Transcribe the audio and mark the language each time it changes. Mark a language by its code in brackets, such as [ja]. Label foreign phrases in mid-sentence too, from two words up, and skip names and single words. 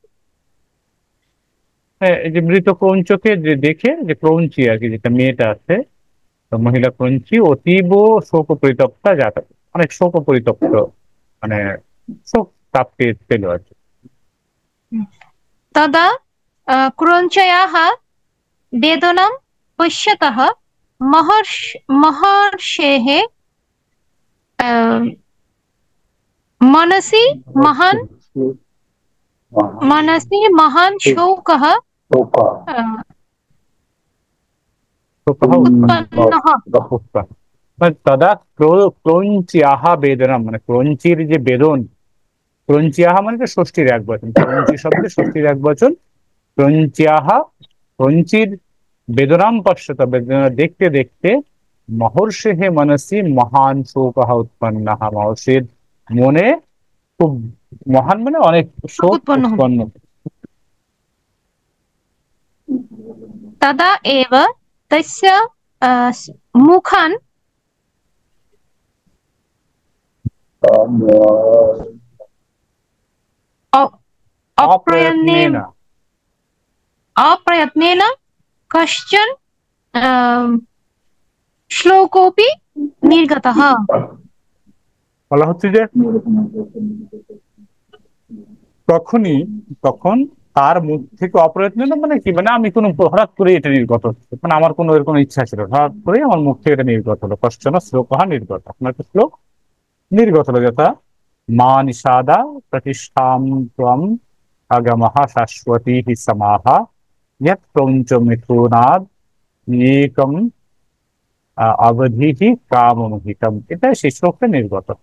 [bn] হ্যাঁ, এই যে মৃত ক্রৌঞ্চকে যে দেখে, যে ক্রৌঞ্চি আর কি, যেটা মেয়েটা আছে, তো মহিলা ক্রৌঞ্চি [sa] অতীব শোক পরিতপ্তা যাতা, [bn] অনেক শোক পরিতপ্ত মানে শোক তাপ পেল আর কি। [sa] তদা ক্রৌঞ্চয়াः বেদनं পশ্যতः महर्षेः मनसि महान् मनसि महान् शोकः শোকः उत्पन्नः। [bn] উৎপন্ন। মানে [sa] তদা ক্রৌঞ্চিয়াহা বেদনম [bn] মানে ক্রৌঞ্চির যে বেদন, ক্রঞ্চিয়াহা মানে তো ষষ্ঠীর এক বচন, ক্রঞ্চি শব্দে ষষ্ঠীর এক বচন, ক্রঞ্চিয়াহা, ক্রঞ্চির [sa] বেদনাম পশ্যত [bn] বেদনা দেখতে দেখতে, [sa] মহর্ষে হে মনসি মহান শোক উৎপন্ন, [bn] মহর্ষির মনে খুব মহান মানে অনেক শোক उत्पन्न হলো। উৎপন্ন। [sa] तदा एव तस्य मुखान् अ- अप्रयत्नेन অপ্রয়ত্নেনা, अप्रयत्नेन कश्चन श्लोकोऽपि निर्गतः। [bn] বলা হচ্ছে যে তখনই, তখন তার মুখ থেকে অপ্রয়ত্ন মানে কি, মানে আমি কোনো হঠাৎ করে এটা নির্গত হচ্ছে, মানে আমার কোনো এর কোনো ইচ্ছা ছিল না, হঠাৎ করে আমার মুখ থেকে এটা নির্গত হলো, [sa] কশ্চন শ্লোকহা নির্গত, [bn] আপনার একটা শ্লোক নির্গত হলো, [sa] যথা মা নিষাদা প্রতিষ্ঠাম ত্বম আগমঃ শাশ্বতী হি সমাহা ইয়ৎ প্রঞ্চ মিথুনাদ একম অবধি হি কামমোহিতম, [bn] এটা সেই শ্লোকটা নির্গত হলো।